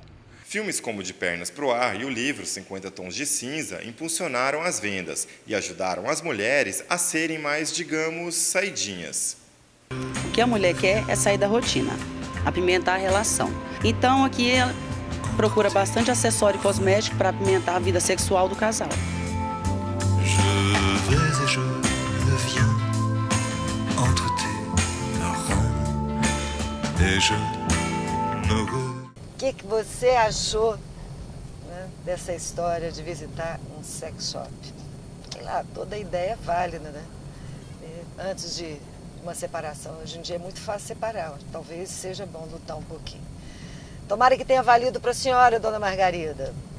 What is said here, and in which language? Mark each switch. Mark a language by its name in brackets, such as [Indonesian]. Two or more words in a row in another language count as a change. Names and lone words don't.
[Portuguese] Filmes como De Pernas pro Ar e o livro 50 Tons de Cinza impulsionaram as vendas e ajudaram as mulheres a serem mais, digamos, saidinhas. O que a mulher quer é sair da rotina, apimentar a relação. Então aqui ela procura bastante acessório cosmético para apimentar a vida sexual do casal. [French] Je vais et je viens entre tes reins et je me [Portuguese] O que você achou, né, dessa história de visitar um [English] sex shop? [Portuguese] Sei lá, toda ideia é válida, né? Antes de uma separação, hoje em dia é muito fácil separar, talvez seja bom lutar um pouquinho. Tomara que tenha valido para a senhora, dona Margarida.